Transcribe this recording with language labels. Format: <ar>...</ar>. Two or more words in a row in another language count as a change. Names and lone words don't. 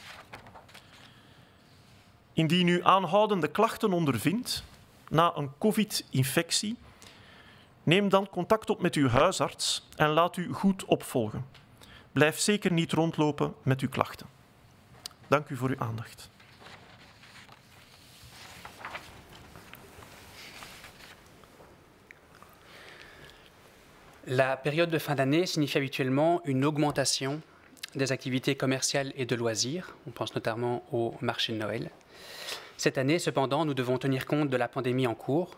<nl>Indien u aanhoudende klachten ondervindt na een COVID-infectie, neem dan contact op met uw huisarts en laat u goed opvolgen. Blijf zeker niet rondlopen met uw klachten. Dank u voor uw aandacht.</nl> <fr>La période de fin d'année signifie habituellement une augmentation des activités commerciales et de loisirs. On pense notamment au marché de Noël. Cette année, cependant, nous devons tenir compte de la pandémie en cours.</fr>